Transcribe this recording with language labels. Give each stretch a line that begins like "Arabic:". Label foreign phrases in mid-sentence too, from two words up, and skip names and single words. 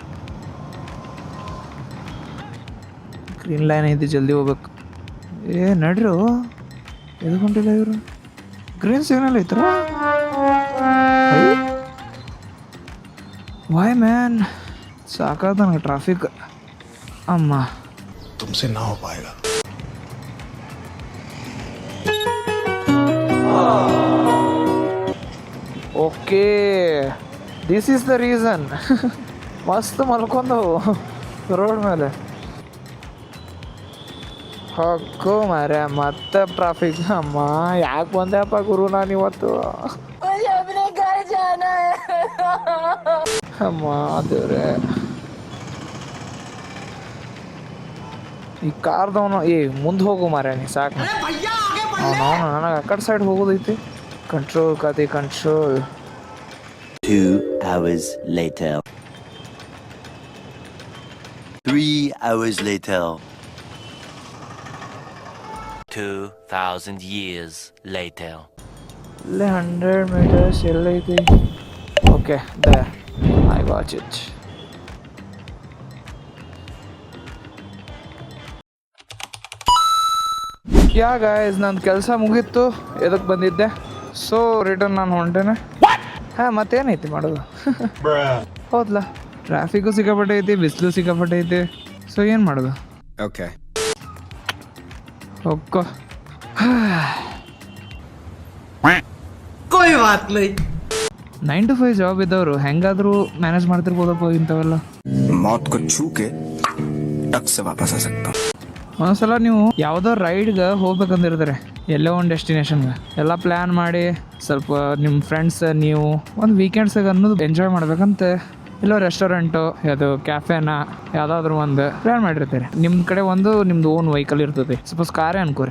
Kannada: ಗ್ರೀನ್ ಲೈನ್ ಐತಿ, ಜಲ್ದಿ ಹೋಗ್ಬೇಕು. ನಡ್ರು ಎದ್ಕೊಂಡಿಲ್ಲ ಇವರು.
English: green signal
Kannada: ಐತ್ರ.
English: why man,
Kannada: ಸಾಕಾದ ನನಗೆ ಟ್ರಾಫಿಕ್. ಅಮ್ಮ
Hindi: तुमसे ना हो पाएगा.
English: okay, this is the reason.
Kannada: ಮಸ್ತ್ ಮಲ್ಕೊಂಡು ರೋಡ್ ಮೇಲೆ. ಹಕ್ಕೋ ಮಾರ್ಯ, ಮತ್ತೆ ಟ್ರಾಫಿಕ್. ಅಮ್ಮ ಯಾಕೆ ಬಂದೆಪ್ಪ ಗುರು ನಾನು ಇವತ್ತು. ಅಮ್ಮ ದೇವ್ರೆ, ಈ ಕಾರ್ದವನು ಮುಂದೆ ಹೋಗು ಮಾರ್ಯ ನೀ, ಸಾಕು. ಅವನು ನನಗೆ ಆ ಕಡೆ ಸೈಡ್ ಹೋಗೋದೈತಿ. ಕಂಟ್ರೋಲ್ ಕಾತಿ ಕಂಟ್ರೋಲ್.
English: 2 hours later. 3 hours later. 2,000 years later.
Kannada: ಇಲ್ಲೇ 100 meters ಎಲ್ಲೈತಿ. ಓಕೆ,
English: there I got it. yeah guys,
Kannada: ನನ್ನ ಕೆಲಸ ಮುಗೀತು. ಎದಕ್ಕೆ ಬಂದಿದ್ದೆ?
English: so return
Kannada: ನಾನು ಹೊಂಟೇನೆ. ಹಾಂ, ಮತ್ತೇನೈತಿ ಮಾಡೋದು? ಹೌದಲ್ಲ, ಟ್ರಾಫಿಕ್ಕು ಸಿಕ್ಕಾಪಟ್ಟೆ ಐತಿ, ಬಿಸಿಲು ಸಿಕ್ಕಾಪಟ್ಟೆ ಐತಿ. ಸೊ ಏನು ಮಾಡೋದು?
English: Okay.
Kannada: ಹೋಗ್ಕೋ.
Hindi: कोई बात नहीं.
Kannada: 9 to 5 ಜಾಬ್ ಇದ್ದವರು ಹೆಂಗಾದರೂ ಮ್ಯಾನೇಜ್ ಮಾಡ್ತಿರ್ಬೋದಪ್ಪ ಇಂಥವೆಲ್ಲ.
Hindi: मौत को छू के टक से वापस आ सकता हूँ.
Kannada: ಒಂದೊಂದ್ಸಲ ನೀವು ಯಾವುದೋ ರೈಡ್ಗೆ ಹೋಗ್ಬೇಕಂದಿರ್ತಾರೆ, ಎಲ್ಲೋ ಒಂದು ಡೆಸ್ಟಿನೇಷನ್ಗೆ ಎಲ್ಲ ಪ್ಲ್ಯಾನ್ ಮಾಡಿ ಸ್ವಲ್ಪ ನಿಮ್ಮ ಫ್ರೆಂಡ್ಸ್ ನೀವು ಒಂದು ವೀಕೆಂಡ್ಸಿಗೆ ಅನ್ನೋದು ಎಂಜಾಯ್ ಮಾಡ್ಬೇಕಂತ ಎಲ್ಲೋ ರೆಸ್ಟೋರೆಂಟು ಅದು ಕ್ಯಾಫೆನ ಯಾವುದಾದ್ರೂ ಒಂದು ಪ್ಲ್ಯಾನ್ ಮಾಡಿರ್ತಾರೆ. ನಿಮ್ಮ ಕಡೆ ಒಂದು ನಿಮ್ದು
English: own vehicle
Kannada: ಇರ್ತದೆ, ಸಪೋಸ್ ಕಾರೇ ಅನ್ಕೋರಿ.